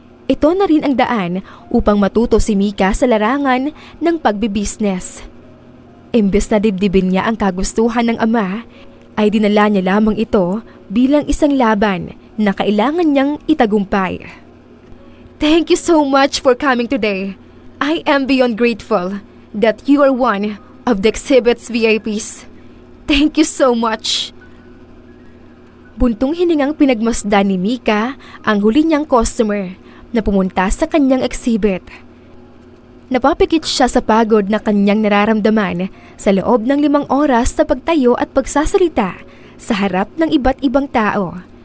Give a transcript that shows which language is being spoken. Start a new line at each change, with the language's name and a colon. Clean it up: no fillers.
Filipino: Ito na rin ang daan upang matuto si Mika sa larangan ng pagbibisnes. Imbes na dibdibin niya ang kagustuhan ng ama, ay dinala niya lamang ito bilang isang laban na kailangan niyang itagumpay.
English: Thank you so much for coming today. I am beyond grateful that you are one of the exhibit's VIPs. Thank you so much.
Filipino: Buntong hiningang pinagmasdan ni Mika ang huli niyang customer na pumunta sa kanyang exhibit. Napapikit siya sa pagod na kanyang nararamdaman sa loob ng 5 oras sa pagtayo at pagsasalita sa harap ng iba't ibang tao.